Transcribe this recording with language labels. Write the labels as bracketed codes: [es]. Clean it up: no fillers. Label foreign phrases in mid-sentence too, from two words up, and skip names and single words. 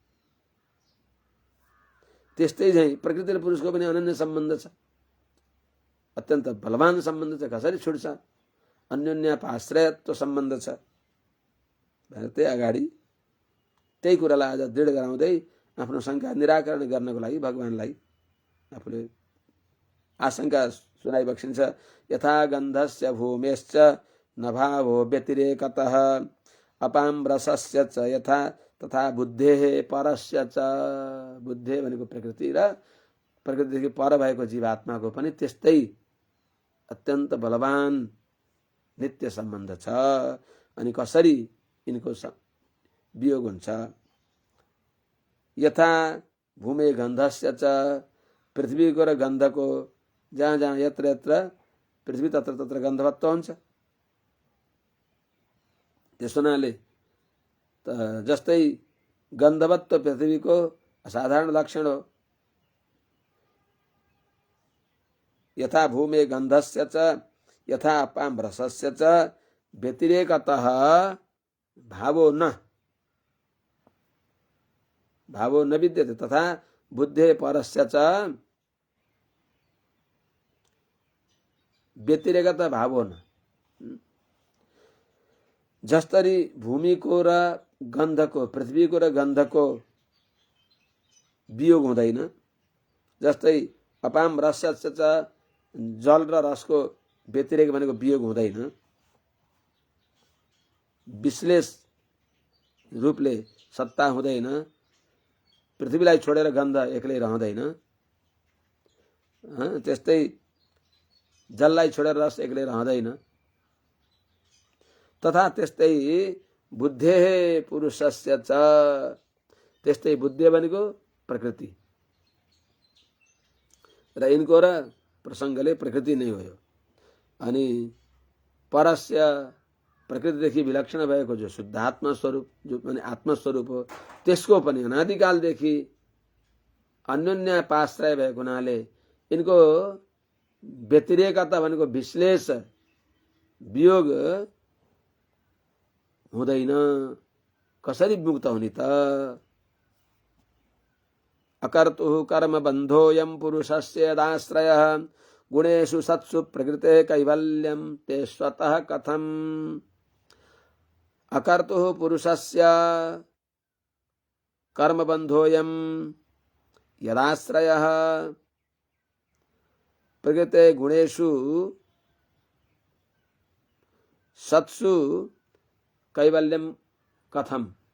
[ne] त्यस्तै चाहिँ प्रकृति र पुरुषको पनि अनन्य सम्बन्ध छ, अत्यन्त बलवान सम्बन्ध छ। कसरी छुट्छ? अन्योन्याश्रयत्व सम्बन्ध छ। त्यही अगाडि त्यही कुरालाई आज दृढ गराउँदै आफ्नो शङ्का निराकरण गर्नको लागि भगवानलाई आफूले आशंका सुनाइबक्सिन्छ। [sa] यथा गन्धस्य भूमेश्च नभावो व्यतिरेकतः अपाम रसस्य च यथा तथा बुद्धेः परस्य च। [ne] बुद्धे भनेको प्रकृति र प्रकृतिदेखि पर भएको जीवात्माको पनि त्यस्तै अत्यन्त बलवान नित्य सम्बन्ध छ। अनि कसरी यिनको वियोग हुन्छ? [sa] यथा भूमे गन्धस्य च, [ne] पृथ्वीको र गन्धको जहाँ जहाँ [sa] यत्र यत्र पृथ्वी तत्र तत्र गन्धवत्व [ne] हुन्छ। त्यस हुनाले जस्तै गन्धवत्व पृथ्वीको असाधारण लक्षण हो। [sa] यथा भूमे गन्धस्य च यथा अपां रसस्य च व्यतिरेकतः भावो न विद्यते तथा बुद्धे परस्य च व्यतिरेकत भावो न। [ne] जसरी भूमिको र गन्धको, पृथ्वीको र गन्धको वियोग हुँदैन, जस्तै [sa] अपाम रसस्य च [ne] जल र रसको व्यतिरेक भनेको वियोग हुँदैन। विश्लेष रूपले सत्ता हुँदैन। पृथ्वीलाई छोडेर गन्ध एक्लै रहँदैन। त्यस्तै जललाई छोडेर रस एक्लै रहँदैन। [sa] तथा त्यस्तै बुद्धे पुरुषस्य च, [ne] त्यस्तै बुद्धि भनेको प्रकृति र यिनको र प्रसङ्गले प्रकृति नै हो। अनि परस्य प्रकृतिदेखि विलक्षण भएको जो शुद्धात्मा स्वरूप, जो माने आत्मस्वरूप हो, त्यसको पनि अनादिकालदेखि अन्योन्याश्रय भएको हुनाले यिनको व्यतिरेकता भनेको विश्लेष वियोग हुँदैन। कसरी मुक्त हुने त? [sa] अकर्तुः कर्म बन्धोऽयं पुरुषस्य यदाश्रयः गुणेषु सत्सु प्रकृते कैवल्यं ते स्वतः कथम्। अकर्तुः पुरुषस्य कर्म बन्धोऽयं यदाश्रयः प्रकृते गुणेषु सत्सु कैवल्यं कथम्।